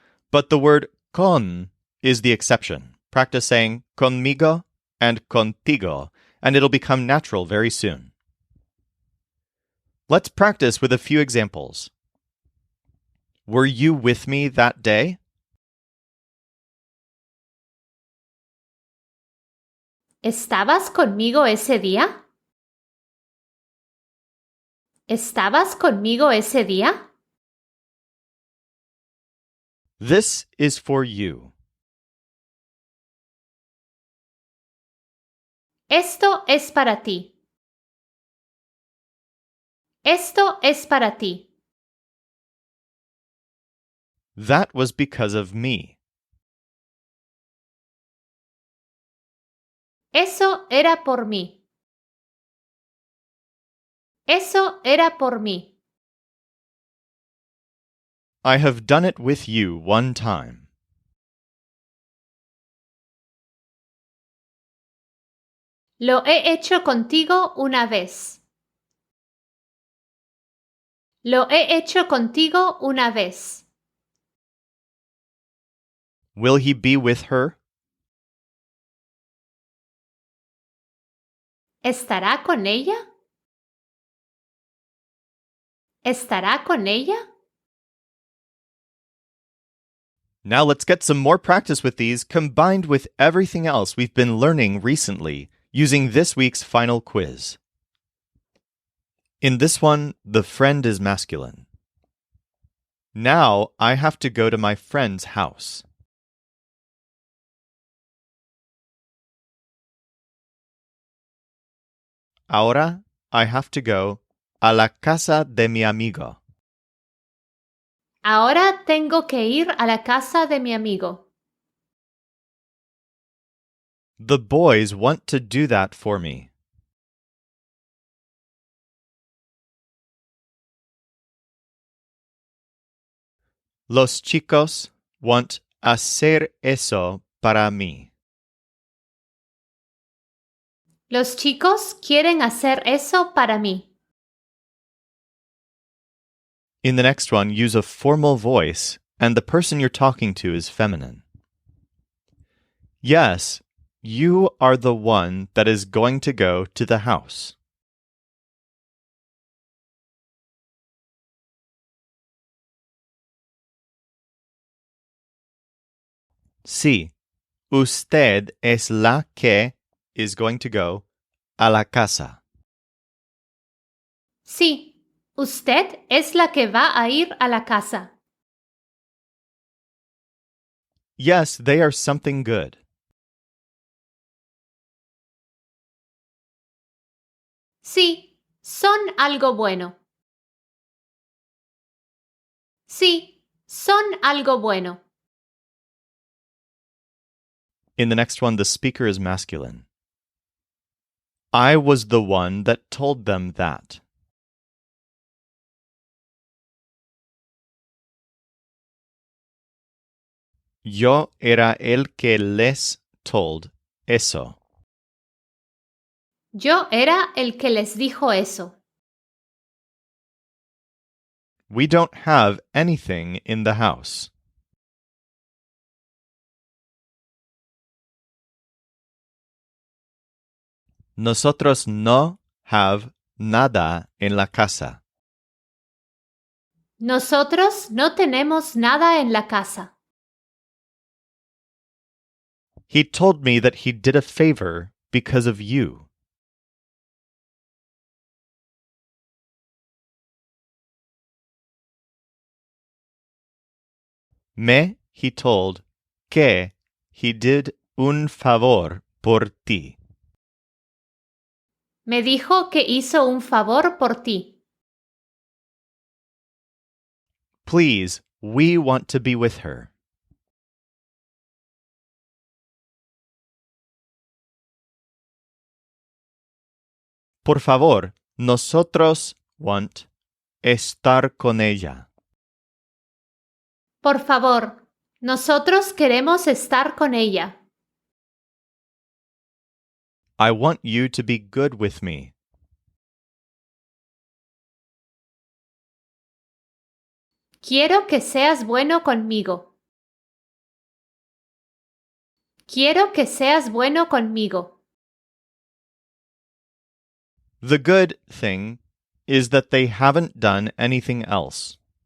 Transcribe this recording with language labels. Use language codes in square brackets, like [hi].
[en] But the word con is the exception. Practice saying conmigo and contigo, and it'll become natural very soon. Let's practice with a few examples. Were you with me that day? [es] ¿Estabas conmigo ese día? ¿Estabas conmigo ese día? [en] This is for you. [es] Esto es para ti. Esto es para ti. [en] That was because of me. [es] Eso era por mí. Eso era por mí. [en] I have done it with you one time. [es] Lo he hecho contigo una vez. Lo he hecho contigo una vez. [en] Will he be with her? [es] ¿Estará con ella? ¿Estará con ella? [en] Now let's get some more practice with these combined with everything else we've been learning recently using this week's final quiz. In this one, the friend is masculine. Now I have to go to my friend's house. [es] Ahora [en] I have to go [es] a la casa de mi amigo. Ahora tengo que ir a la casa de mi amigo. [en] The boys want to do that for me. [es] Los chicos [en] want [es] hacer eso para mí. Los chicos quieren hacer eso para mí. [en] In the next one, use a formal voice, and the person you're talking to is feminine. Yes, you are the one that is going to go to the house. [es] Sí, usted es la que [en] is going to go [es] a la casa. Sí, usted es la que va a ir a la casa. [en] Yes, they are something good. [es] Sí, son algo bueno. Sí, son algo bueno. [en] In the next one, the speaker is masculine. I was the one that told them that. [es] Yo era el que les [en] told [es] eso. Yo era el que les dijo eso. [en] We don't have anything in the house. [es] Nosotros no [en] have [es] nada en la casa. Nosotros no tenemos nada en la casa. [en] He told me that he did a favor because of you. He told [es] que [en] he did [es] un favor por ti. Me dijo que hizo un favor por ti. [en] Please, we want to be with her. [es] Por favor, nosotros [en] want [es] estar con ella. Por favor, nosotros queremos estar con ella. [en] I want you to be good with me. [es] Quiero que seas bueno conmigo. Quiero que seas bueno conmigo. [en] The good thing is that they haven't done anything else.